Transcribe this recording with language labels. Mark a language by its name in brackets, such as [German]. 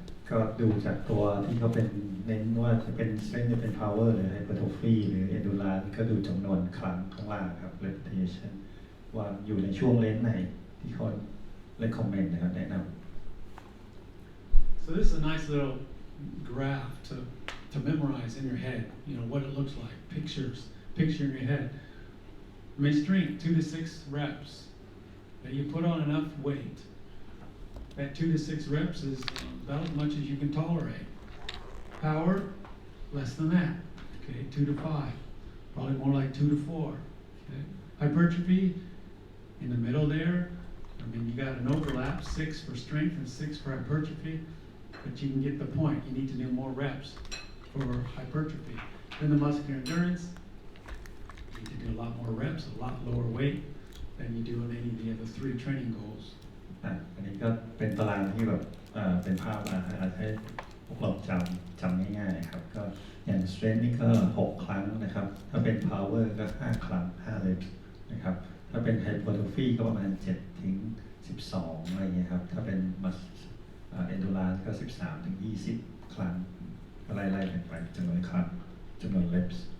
[Thai] ก็ดูจากตัวที่เขาเป็นเน้นว่าจะเป็น strength จะเป็น power หรือ hypertrophy หรือ endurance ก็ดูจำนวนครั้งข้างล่างครับ repetition ว่าอยู่ในช่วงเลนส์ไหนที่เขา recommend นะครับแนะนำ [English] So this is a nice little graph to memorize in your head, you know, what it looks like, picture in your head. May strength, 2 to 6 reps. Now you put on enough weight. That 2 to 6 reps is about as much as you can tolerate. Power, less than that. Okay, 2 to 5. Probably more like 2 to 4. Okay. Hypertrophy, in the middle there. I mean, you got an overlap, 6 for strength and 6 for hypertrophy. But you can get the point. You need to do more reps for hypertrophy. Then the muscular endurance, you need to do a lot more reps, a lot lower weight than you do in any of the other 3 training goals. [Thai] อันนี้ก็เป็นตารางที่แบบเป็นภาพอาจจะให้พวกเราจำง่ายๆครับก็อย่าง strength นี่ก็6 ครั้งนะครับถ้าเป็น power ก็5 ครั้ง5 reps นะครับถ้าเป็น hypertrophy ก็ประมาณ7 ถึง 12อะไรเงี้ยครับถ้าเป็น endurance ก็13 ถึง 20 ครั้งก็ไล่ๆกันไปจำนวนครั้งจำนวน reps